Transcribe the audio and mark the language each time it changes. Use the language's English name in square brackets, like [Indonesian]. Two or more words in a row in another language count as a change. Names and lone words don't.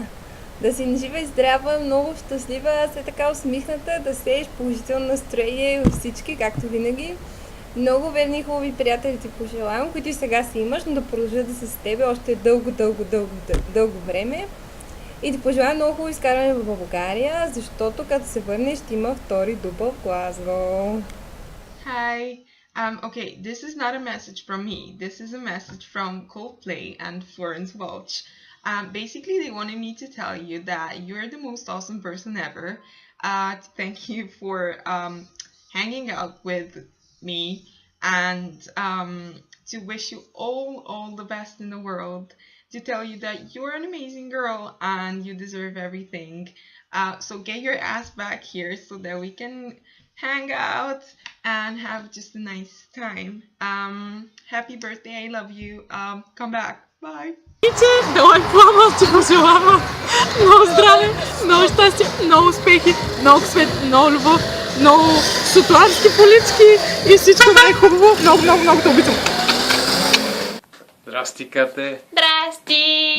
[Bulgarian] Да си жива и здрава, много щастлива, се така усмихната, да сееш положително настроение във всички, както винаги. Много верни хубави приятели ти пожелавам, които и сега си имаш, но да продължат да са с тебе още дълго време. И ти пожелавам много хубаво изкарване в България, защото като се върнеш ще има втори дупъл в Глазго. [English] Hi. Okay, this is not a message from me. This is a message from Coldplay and Florence Welch. Basically, they wanted me to tell you that you're the most awesome person ever. To thank you for hanging out with me and to wish you all the best in the world. To tell you that you're an amazing girl and you deserve everything. So get your ass back here so that we can hang out and have just a nice time. Happy birthday, I love you. Come back. Bye. [Bulgarian] Да лайк плава, ти пожелава много здраве, много щастие, много успехи, много свет, много любов, много шотландски полички и всичко най-хубаво. Много, много, много те обичам. Здрасти, Кате. Здрасти!